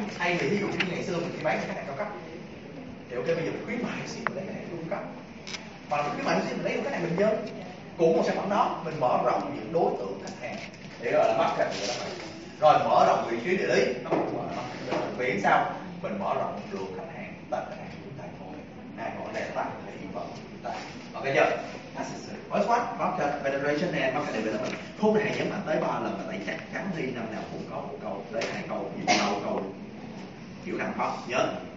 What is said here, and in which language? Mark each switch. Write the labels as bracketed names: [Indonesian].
[Vietnamese] Hay là ví dụ như ngày xưa mình chỉ bán cho khách hàng cao cấp, thì ok bây giờ khuyến mại xin mình lấy khách hàng trung cấp, và khuyến mại xin mình lấy khách hàng bình dân, cũng một sản phẩm đó mình mở rộng những đối tượng khách hàng để gọi là market development, rồi mở rộng vị trí địa lý, nó cũng mở rộng vì sao? Mình mở rộng lượng khách hàng, tệp khách hàng. Này gọi là tăng thị phần. Ok chưa? [English] That's it. What's what? Market penetration and market development. [Vietnamese] Khúc này nhấn mạnh tới ba lần và tại chắc chắn thì năm nào cũng có một câu, lấy hai câu, nhiều câu, câu kiểu nào khóc nhớ.